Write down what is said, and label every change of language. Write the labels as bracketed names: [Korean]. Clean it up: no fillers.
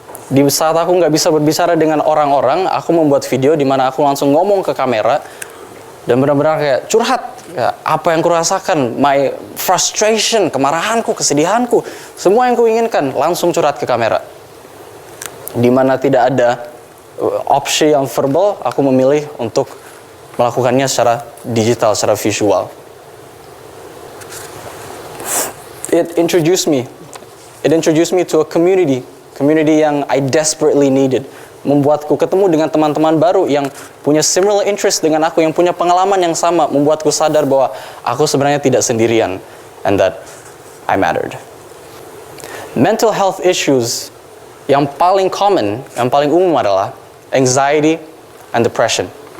[Indonesian] Di saat aku nggak bisa berbicara dengan orang-orang, aku membuat video di mana aku langsung ngomong ke kamera dan benar-benar kayak curhat, kayak apa yang kurasakan, [English] my frustration, [Indonesian] kemarahanku, kesedihanku, semua yang kuinginkan langsung curhat ke kamera. Di mana tidak ada opsi yang verbal, aku memilih untuk melakukannya secara digital, secara visual. [English] It introduced me to a community [Indonesian] yang [English] I desperately needed. [Indonesian] Membuatku ketemu dengan teman-teman baru yang punya [English] similar interest [Indonesian] dengan aku, yang punya pengalaman yang sama, membuatku sadar bahwa aku sebenarnya tidak sendirian, [English] and that I mattered. Mental health issues [Indonesian] yang paling [English] common, [Indonesian] yang paling umum adalah [English] anxiety and depression.